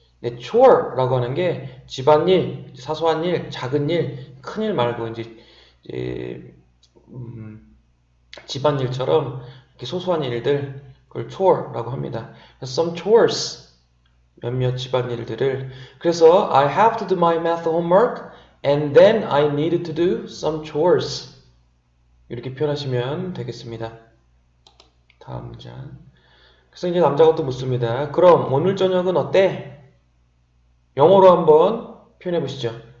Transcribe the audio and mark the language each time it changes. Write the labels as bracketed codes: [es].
[ko] 네, chore라고 하는 게 집안일, 사소한 일, 작은 일, 큰 일 말고 이제 집안일처럼 이렇게 소소한 일들 그걸 chore라고 합니다. 그래서 [en] some chores. [ko] 몇몇 집안일들을 그래서 [en] I have to do my math homework and then I need to do some chores [ko] 이렇게 표현하시면 되겠습니다. 다음 문장 그래서 이제 남자가 또 묻습니다. 그럼 오늘 저녁은 어때? 영어로 한번 표현해 보시죠.